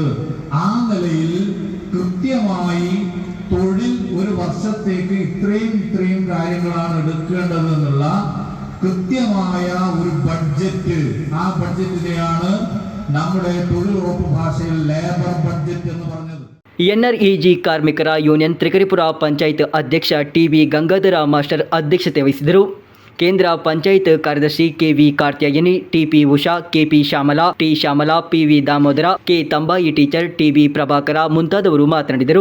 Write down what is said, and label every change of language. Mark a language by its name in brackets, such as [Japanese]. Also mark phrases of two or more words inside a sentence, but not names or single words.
[Malayalam] ആ നിലയിൽ കൃത്യമായി തൊഴിൽ ഒരു വർഷത്തേക്ക് ഇത്രയും കാര്യങ്ങളാണ് എടുക്കേണ്ടത് എന്നുള്ള കൃത്യമായ ഒരു ബഡ്ജറ്റ്, ആ ബഡ്ജറ്റിനെയാണ് നമ്മുടെ തൊഴിലുറപ്പ് ഭാഷയിൽ [English] labour budget [Malayalam] എന്ന് പറഞ്ഞത്. [Kannada] ಎನ್ಆರ್ಇಜಿ ಕಾರ್ಮಿಕರ ಯೂನಿಯನ್ ತ್ರಿಕರಿಪುರ ಪಂಚಾಯತ್ ಅಧ್ಯಕ್ಷ ಟಿವಿ ಗಂಗಾಧರ ಮಾಸ್ಟರ್ ಅಧ್ಯಕ್ಷತೆ ವಹಿಸಿದರು. ಕೇಂದ್ರ ಪಂಚಾಯತ್ ಕಾರ್ಯದರ್ಶಿ ಕೆವಿ ಕಾರ್ತ್ಯಾಯನಿ, ಟಿಪಿ ಉಷಾ, ಕೆಪಿ ಶ್ಯಾಮಲಾ, ಟಿ ಶ್ಯಾಮಲಾ, ಪಿವಿ ದಾಮೋದರ, ಕೆ ತಂಬಾಯಿ ಟೀಚರ್, ಟಿಬಿ ಪ್ರಭಾಕರ ಮುಂತಾದವರು ಮಾತನಾಡಿದರು.